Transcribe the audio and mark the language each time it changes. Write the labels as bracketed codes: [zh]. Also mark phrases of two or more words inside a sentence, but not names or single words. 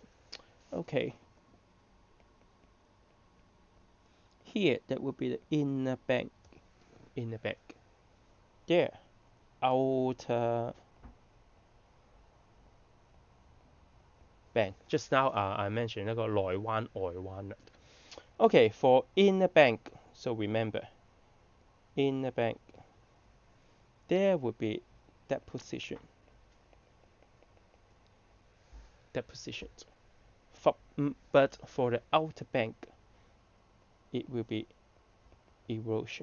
[en] Okay, here that would be the inner bank, there, outer bank. Just now I mentioned [yue] 一個內灣外灣啦。 [en] Okay, for inner bank, so remember, inner bank, there would be deposition. But for the outer bank, it will be erosion.